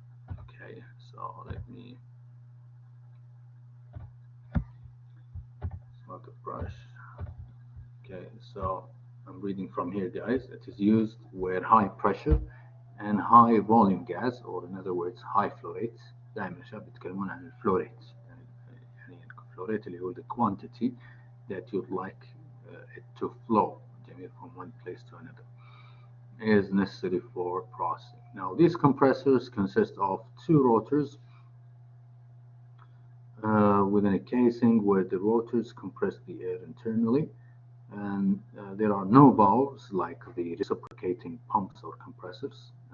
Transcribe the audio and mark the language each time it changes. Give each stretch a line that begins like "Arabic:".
English: Okay, so let me smart the brush. Okay, so I'm reading from here, guys. It is used where high pressure and high volume gas, or in other words high flow rates.
Arabic: دائما الشباب بيتكلمون عن الفلو rates. يعني الفلو rate اللي هو
English: the quantity that you'd like it to flow from one place to another is necessary for processing. Now these compressors consist of two rotors within a casing where the rotors compress the air internally, and there are no valves like the reciprocating pumps or compressors.